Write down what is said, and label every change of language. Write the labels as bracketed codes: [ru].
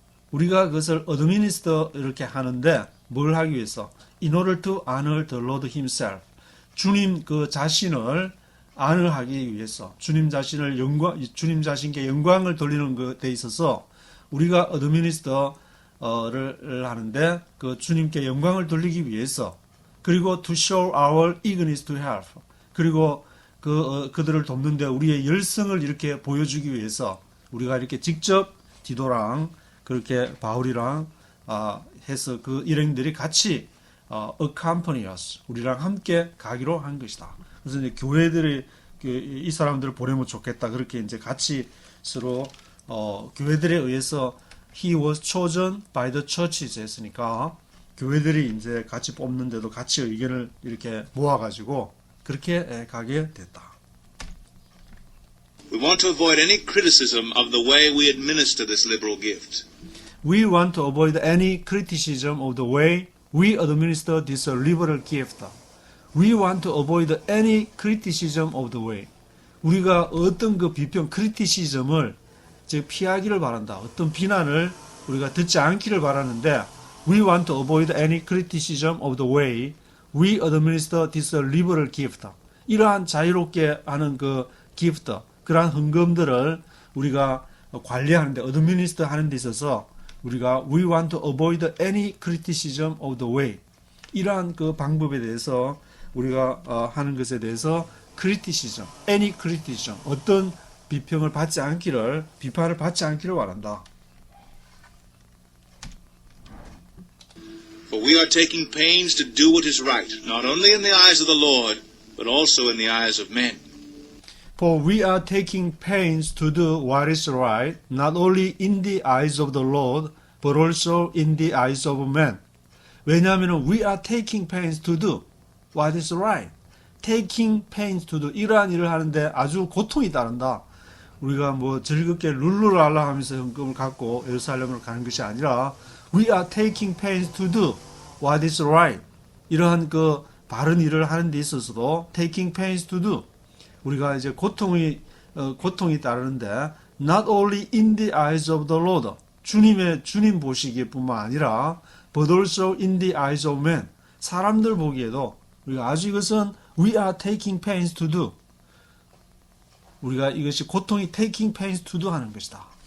[ko] 우리가 그것을 administer 이렇게 하는데 뭘 하기 위해서? [en] In order to honor the Lord himself. [ko] 주님 그 자신을 honor하기 위해서 주님 자신께 영광을 돌리는 것에 있어서 우리가 administer를 하는데 그 주님께 영광을 돌리기 위해서 그리고 [en] to show our eagerness to help. [ko] 그리고 그들을 돕는데 우리의 열성을 이렇게 보여주기 위해서 우리가 이렇게 직접 디도랑 그렇게 바울이랑 해서 그 일행들이 같이 [en] accompany us [ko] 우리랑 함께 가기로 한 것이다. 그래서 이제 교회들이 이 사람들을 보내면 좋겠다. 그렇게 이제 같이 서로 교회들에 의해서 [en] he was chosen by the churches [ko] 했으니까 교회들이 이제 같이 뽑는데도 같이 의견을 이렇게 모아가지고 그렇게 가게 됐다. [en] We want to avoid any criticism of the way we administer this liberal gift. We want to avoid any criticism of the way we administer this liberal gift. We want to avoid any criticism of the way. [ko] 우리가 어떤 그 비평, criticism을 즉 피하기를 바란다. 어떤 비난을 우리가 듣지 않기를 바라는데 [en] We want to avoid any criticism of the way we administer this liberal gift. [ko] 이러한 자유롭게 하는 그 gift, 그러한 헌금들을 우리가 관리하는데, administer 하는 데 있어서 우리가 [en] we want to avoid any criticism of the way. [ko] 이러한 그 방법에 대해서 우리가 하는 것에 대해서 criticism, any criticism, 어떤 비평을 받지 않기를, 비판을 받지 않기를 바란다. [en] For we are taking pains to do what is right, not only in the eyes of the Lord, but also in the eyes of men. For we are taking pains to do what is right, not only in the eyes of the Lord, but also in the eyes of men. [ko] 왜냐하면 [en] we are taking pains to do what is right. [ko] taking pains to do 이러한 일을 하는데 아주 고통이 따른다. 우리가 뭐 즐겁게 룰루랄라 하면서 헌금을 갖고 예루살렘으로 가는 것이 아니라 [en] we are taking pains to do what is right. [ko] 이러한 그 바른 일을 하는 데 있어서도 taking pains to do 우리가 이제 고통이 따르는데 [en] not only in the eyes of the Lord [ko] 주님 보시기에뿐만 아니라 [en] but also in the eyes of men [ko] 사람들 보기에도 우리가 아주 이것은 we are taking pains to do 우리가 이것이 고통이 taking pains to do 하는 것이다.